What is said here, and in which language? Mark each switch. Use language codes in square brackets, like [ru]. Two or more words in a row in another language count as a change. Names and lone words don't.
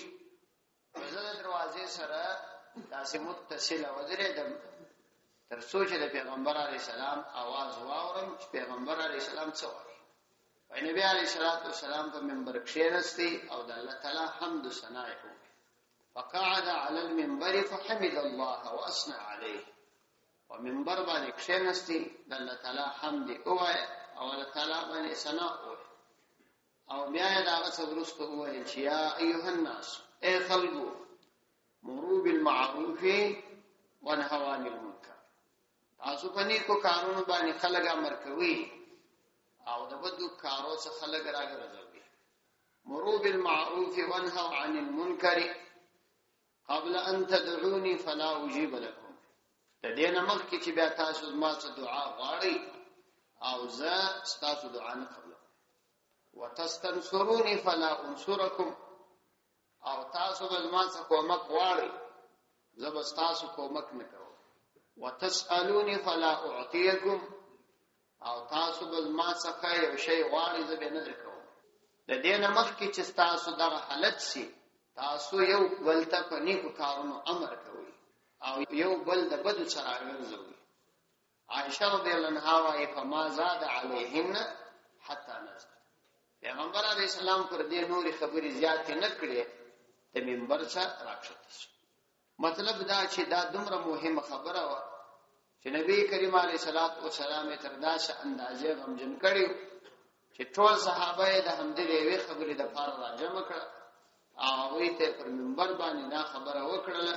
[ps] زه د دروازې سره داسې متصله ودرېدم تر څو چې د پیغمبر [ar] علیه السلام [ps] आवाज واورم چې پیغمبر [ar] علیه السلام [ps] څه وایي. نبی [ar] علیه السلام [ps] په منبر کښېنستی او د الله تعالی حمد و ثنا یې وکړ. [ar] فقعد على المنبر فحمد الله واثنى عليه. [ps] په منبر باندې کښېنستی د الله تعالی حمد ووایه او الله تعالی باندې ثنا ووایه. او بیا یې دا څه وروسته وویل چې [ar] یا ایها الناس، [ps] ای خلکو، [ar] مروا بالمعروف ونهوا عن المنکر. [ps] تاسو په نیکو کارونو باندې خلک امر کوي او د بدو کارو څخه خلک راګرځوي. [ar] مروا بالمعروف ونهوا عن المنکر قبل ان تدعوني فلا اجيب لكم. [ps] د دې نه مخکې چې بیا تاسو ما څخه دعا غواړئ او زه ستاسو دعا نه قبلوم. [ar] وتستنصروني فلا انصركم، [ps] او تاسو به ما څخه کومک غواړئ زه به ستاسو کومک نه کوم. [ar] وتسألوني فلا اعطيكم، [ps] او تاسو به ما څخه یو شی غواړئ زه به نه درکوم. د دې نه مخکې چې تاسو دغه حالت شي، تاسو یو بل ته په نیکو کارونو امر کوئ او یو بل د بدو سره راګرځوئ. [ar] عائشه رضی الله عنها وايي فما زاد عليهن حتى نزل. [ps] پیغمبر [ar] علیه السلام [ps] پر دې نوري خبرې زیاتې نه کړې، د منبر څخه راکښته شو. مطلب دا چې دا دومره مهمه خبره و چې نبی کریم [ar] علیه السلام [ps] تر داسې اندازې غمجن کړي چې ټول صحابه یې د همدې یوې خبرې د پاره راجمع کړه او هغوی ته پر منبر باندې دا خبره وکړله.